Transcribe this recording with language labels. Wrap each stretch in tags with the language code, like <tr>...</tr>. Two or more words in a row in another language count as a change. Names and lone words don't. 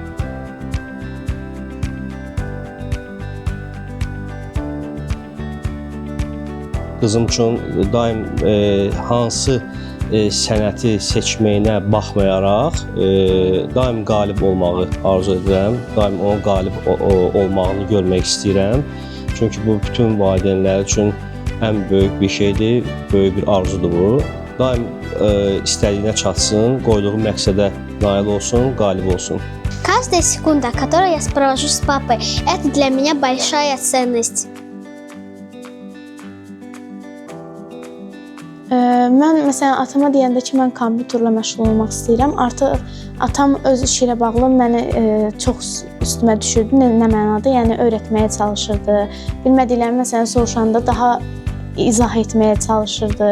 <az>Qızım üçün daim hansı sənəti seçməyinə baxmayaraq daim qalib olmağı arzu edirəm, daim onun qalib olmağını görmək istəyirəm. Çünki bu bütün valideynlər üçün ən böyük bir şeydir, böyük bir arzudur bu. Daim istədiyinə çatsın, qoyduğu məqsədə nail olsun, qalib olsun.</az> <ru>Каждая секунда, которую я провожу с папой, это для меня большая ценность.</ru> <az>Mən məsələn atama deyəndə ki, mən kompüterlə məşğul olmaq istəyirəm. Artıq atam öz işi ilə bağlı məni çox üstümə düşürdü. Nə mənada? Yəni öyrətməyə çalışırdı. Bilmədiklərimi məsələn soruşanda daha izah etməyə çalışırdı.</az>